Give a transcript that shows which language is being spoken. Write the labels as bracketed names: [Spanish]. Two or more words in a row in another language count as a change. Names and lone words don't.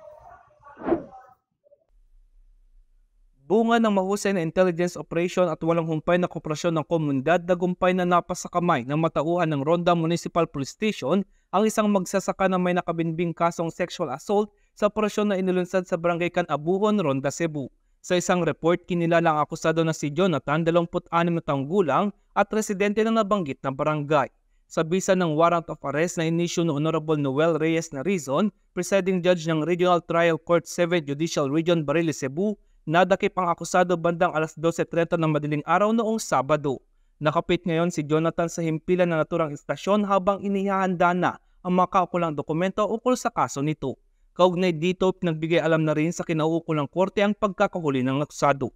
[Filipino] Bunga ng mahusay na [English] intelligence operation [Filipino] at walang humpay na kooperasyon ng komunidad, nagumpay na napasakamay ng matauhan ng Ronda Municipal Police Station ang isang magsasaka na may nakabinbing kasong [English] sexual assault [Filipino] sa operasyon na inilunsad sa Barangay Canabuhon, Ronda, Cebu. Sa isang report, kinilala ang akusado na si Jonathan, 26 na taong gulang at residente ng nabanggit na barangay. Sa bisa ng [English] warrant of arrest [Filipino] na inisyu ni Honorable Noel Reyes Narizon, [English] presiding judge [Filipino] ng Regional Trial Court 7 Judicial Region, Barili, Cebu, nadakip ang akusado bandang alas 12:30 ng madaling araw noong Sabado. Nakapit ngayon si Jonathan sa himpilan na naturang istasyon habang inihahanda na ang makaukulang dokumento ukol sa kaso nito. Kaugnay dito, pinagbigay alam na rin sa kinauukulang korte ang pagkakahuli ng akusado.